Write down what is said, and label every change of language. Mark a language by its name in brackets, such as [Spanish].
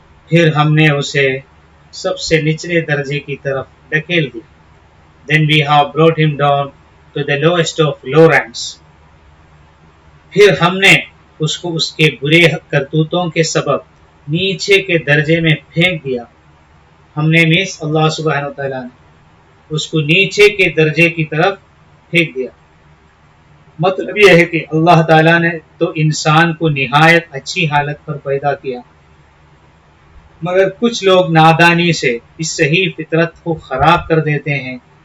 [Hindi] फिर हमने उसे सबसे निचले दर्जे की तरफ धकेल दिया. [English] Then we have brought him down to the lowest of low ranks. [Hindi] फिर हमने उसको उसके बुरे करतूतों के सबब नीचे के दर्जे में फेंक दिया. हमने मीन्स अल्लाह सुब्हानहू तआला ने उसको नीचे के दर्जे की तरफ फेंक दिया. मतलब यह है कि अल्लाह ताला ने तो इंसान को निहायत अच्छी हालत पर पैदा किया, मगर कुछ लोग नादानी से इस सही फितरत को खराब कर देते हैं.